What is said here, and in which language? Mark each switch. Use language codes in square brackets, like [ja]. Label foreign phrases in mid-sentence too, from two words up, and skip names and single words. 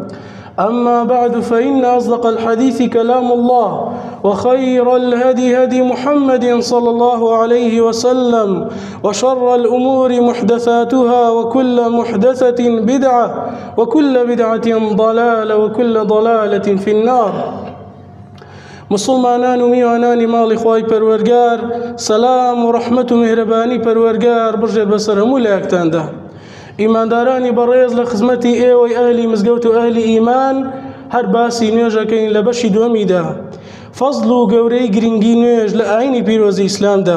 [ar] أما بعد فإن أصدق الحديث كلام الله وخير الهدي هدي محمد صلى الله عليه وسلم وشر الأمور محدثاتها وكل محدثة بدعة وكل بدعة ضلالة وكل ضلالة في النار. [ckb] مسلمانان و میوانانی ماڵی خوای پەروەرگار، سەلام و ڕەحمەت و میهرەبانی پەروەرگار بژێت بەسەر هەموو لایەکتاندا. ئیماندارانی بەڕێز لە خزمەتی ئێوەی ئەهلی مزگەوت و ئەهلی ئیمان هەر باسی نوێژەکەین لە بەشی دووەمیدا، فەزڵ و گەورەی گرنگی نوێژ لە ئاینی پیرۆزی ئیسلامدا.